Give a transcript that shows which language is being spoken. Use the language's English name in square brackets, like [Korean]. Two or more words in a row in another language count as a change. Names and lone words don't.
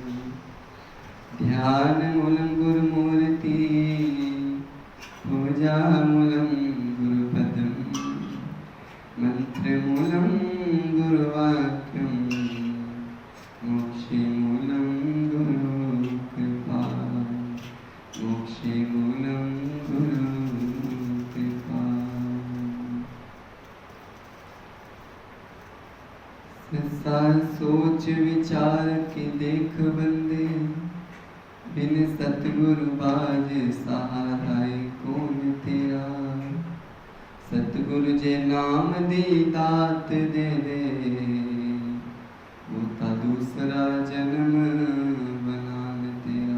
[Sanskrit] ध्यानमूलं गुरुमूर्ति पूजामूलं गुरुपदं मंत्रमूलं गुरुवाक्यं मोक्षमूलं गुरुकृपा मोक्षमूलं गुरुकृपा। [Punjabi] ਸੋਚ ਵਿਚਾਰ ਕੇ ਦੇਖ ਬੰਦੇ ਬਿਨ ਸਤਗੁਰੂ ਬਾਜ ਸਹਾਰਾਏ ਕੌਣ ਤੇਰਾ। ਸਤਗੁਰੂ ਜੇ ਨਾਮ ਦੀ ਦਾਤ ਦੇ ਦੇ ਵੋ ਤਾ ਦੂਸਰਾ ਜਨਮ ਬਣਾਨ ਤੇਰਾ।